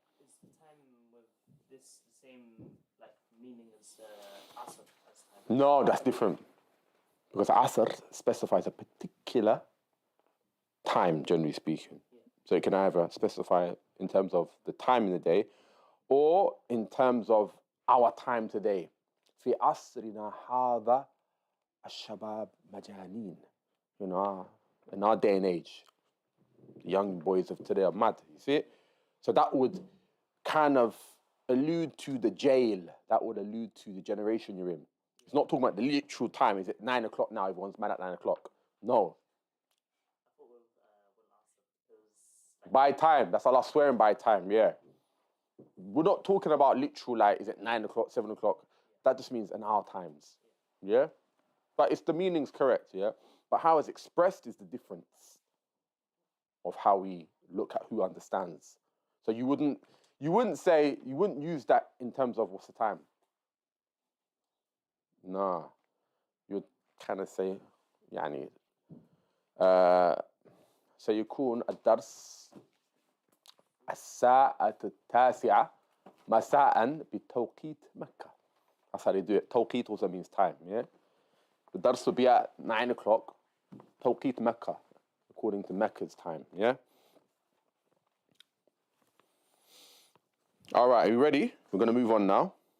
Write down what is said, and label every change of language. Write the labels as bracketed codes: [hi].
[en] Is the time with this the same like meaning as asr as time? No, that's different. Because asr specifies a particular time, generally speaking. Yeah. So it can either specify in terms of the time in the day or in terms of our time today. [ar] في عصرنا هذا الشباب مجانين. [en] You know, in our day and age, the young boys of today are mad. You see it? So that would kind of allude to the jail. That would allude to the generation you're in. It's not talking about the literal time. Is it 9 o'clock now? Everyone's mad at 9 o'clock. No. By time. That's Allah swearing by time, yeah. We're not talking about literal, like, is it 9 o'clock, 7 o'clock? That just means in our times, yeah? But it's the meaning's correct, yeah? But how it's expressed is the difference of how we look at who understands. So you wouldn't use that in terms of what's the time. Nah. You'd kind of say, [ar] يعني سيكون الدرس الساعة 9 مساء بتوقيت مكة. [en] That's how they do it. Tawqeet also means time, yeah? The dars will be at 9 o'clock, Tawqeet Mecca, according to Mecca's time, yeah? All right, are you ready? We're going to move on now.